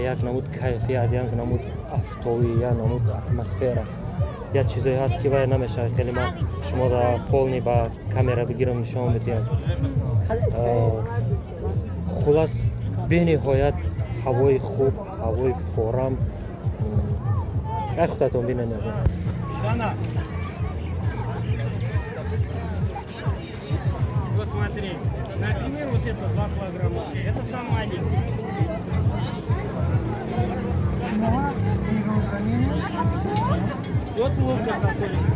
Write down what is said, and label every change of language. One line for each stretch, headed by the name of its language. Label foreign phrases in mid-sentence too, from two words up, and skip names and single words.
Tajik: Як намуд кайфият, як намуд афтовӣ, як намуд атмосфера, як чизое ҳаст ки вая намешавад хеле ман шумо дар полни ба камера бигирам нишон бидиҳам. хулас бениҳоят ҳавои хуб, ҳавои форам. як худатон бинед.
Russian: Вот смотри, например, вот это 2 килограмма, это самая маленькая. Вот лука такой.